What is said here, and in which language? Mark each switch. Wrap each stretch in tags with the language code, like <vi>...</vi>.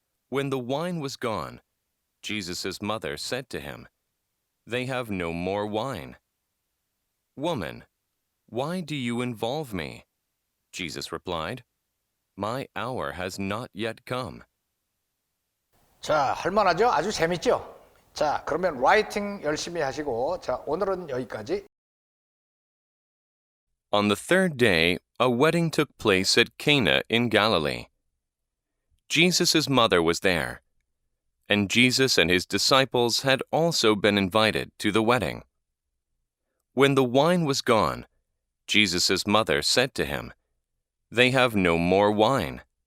<en>When the wine was gone, Jesus' mother said to him, They have no more wine. Woman, why do you involve me? Jesus replied, My hour has not yet come.</en> <ko>자, 할만하죠? 아주 재밌죠? 자, 그러면 라이팅 열심히 하시고, 자, 오늘은 여기까지.</ko> <en>On the third day, a wedding took place at Cana in Galilee. Jesus' mother was there, and Jesus and his disciples had also been invited to the wedding. When the wine was gone, Jesus' mother said to him, They have no more wine.</en>